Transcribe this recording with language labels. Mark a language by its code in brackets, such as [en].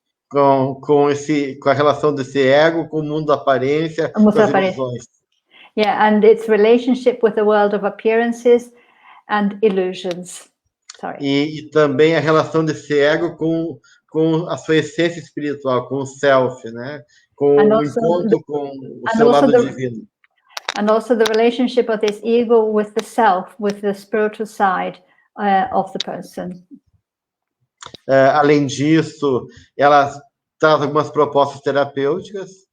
[pt] Com a relação desse ego com o mundo da aparência, com as ilusões. [en] Yeah, and its relationship with the world of appearances and illusions. Sorry. [pt] E também a relação desse ego com a sua essência espiritual, com o self, né? Com o encontro com o seu lado divino. [en] And also the relationship of this ego with the self, with the spiritual side of the person. [pt] Além disso, ela traz algumas propostas terapêuticas.